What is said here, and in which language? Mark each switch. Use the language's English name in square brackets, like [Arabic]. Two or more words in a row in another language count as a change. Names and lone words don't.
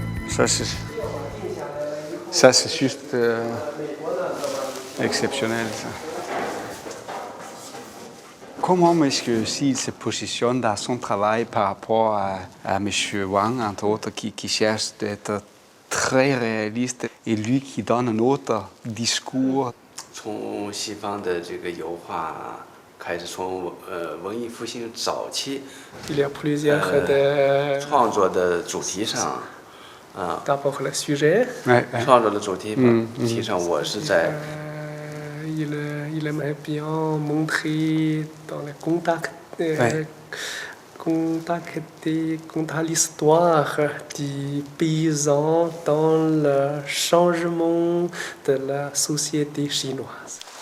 [French] Ça, c'est juste exceptionnel, ça. Comment est-ce que s'il se positionne dans son travail par rapport à M. Wang, entre autres, qui cherche d'être très réaliste, et lui qui donne un autre discours? [Chinese] 从西方的这个油画开始，从文艺复兴早期 [French] Il y a plusieurs de [Chinese] 创作的主题上， [French] d'abord le sujet. [Chinese] 创作的主题上，我是在 [French] Il aimerait bien montrer dans le contact, contact l'histoire du paysan dans le changement de la société chinoise.